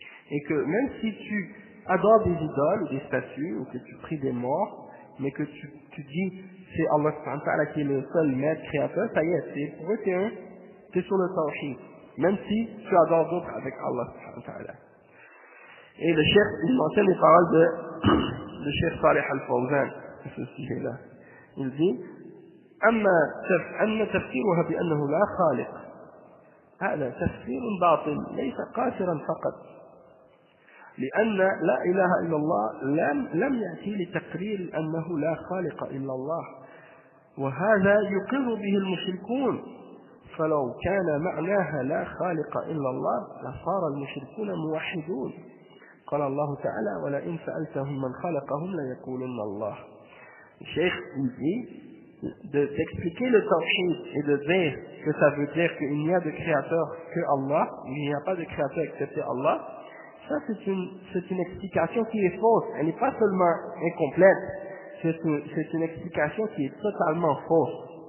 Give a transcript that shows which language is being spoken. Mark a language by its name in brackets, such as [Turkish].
[French] Et que même si tu adores des idoles ou des statues, ou que tu pries des morts, mais que tu dis c'est Allah subhanahu wa ta'ala qui est le seul maître créateur, ça y est, pour eux t'es sur le tawhid, même si tu adores d'autres avec Allah subhanahu wa ta'ala. Et le cheikh, il mentionne les paroles de cheikh Salih al-Fawzan à ce sujet-là. Il dit [Arabic] أما تفسيرها بأنه لا خالق هذا تفسير باطل ليس قاصرا فقط لأن لا إله إلا الله لم يأتي لتقرير أنه لا خالق إلا الله وهذا يقر به المشركون فلو كان معناها لا خالق إلا الله لصار المشركون موحدون قال الله تعالى ولئن سألتهم من خلقهم ليقولن الله. [French] الشيخ dit d'expliquer le tawhid et de dire que ça veut dire qu'il n'y a de créateur que Allah, il n'y a pas de créateur excepté Allah, ça c'est une explication qui est fausse. Elle n'est pas seulement incomplète, c'est une explication qui est totalement fausse.